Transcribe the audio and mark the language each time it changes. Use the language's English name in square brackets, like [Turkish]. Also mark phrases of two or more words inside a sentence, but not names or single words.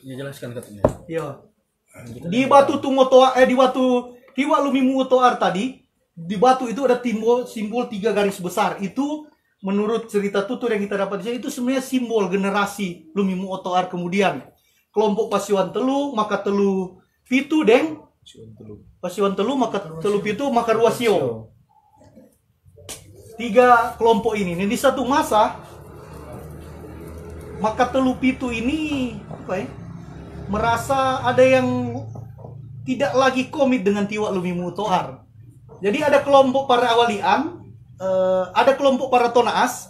[Indonesian] Ya jelaskan katanya. Iya. Di batu Tumotoa di batu Tiwa Lumimu Otoar tadi, di batu itu ada simbol 3 garis besar. Itu menurut cerita tutur yang kita dapat di sini itu sebenarnya simbol generasi Lumimu Otoar kemudian. Kelompok Pasiwan Telu, maka Telu Pitu deng Pasiwan Telu, maka Telu Pitu, maka Ruasio. 3 kelompok ini. Di satu masa maka Telu Pitu ini merasa ada yang tidak lagi komit dengan Tiwa Lumimu Otoar. Jadi ada kelompok para awalian, ada kelompok para tonaas.